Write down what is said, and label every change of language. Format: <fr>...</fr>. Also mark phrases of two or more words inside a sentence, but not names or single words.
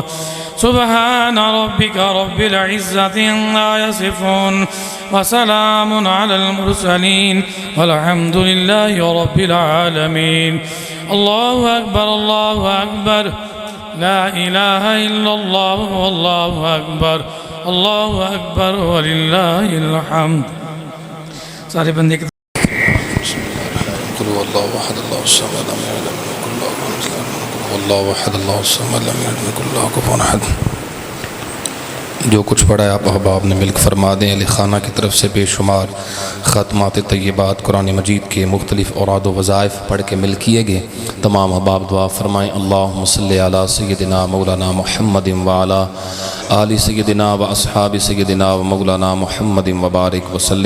<ar>سبحان ربك رب العزة عما يصفون وسلام على المرسلين والحمد لله رب العالمين. الله أكبر الله أكبر لا إله إلا الله والله أكبر الله أكبر ولله الحمد.</ar> <ur>سارے بندے</ur> <ar>قل هو الله احد الله الصمد لم يلد ولم يكن له كفوا احد. قل هو الله احد الله الصمد لم يلد ولم يكن له كفوا احد.</ar> <ur>جو کچھ پڑھا ہے آپ احباب نے ملک فرما دیں. علی خانہ کی طرف سے بے شمار ختمات طیبات قرآن مجید کے مختلف اوراد و وظائف پڑھ کے مل کیے گئے. تمام احباب دعا فرمائیں.</ur> <ar>اللہم صلی علی سیدنا مولانا محمد وعلی آل سیدنا و اصحاب سیدنا و مولانا محمد وبارک وسلم.</ar>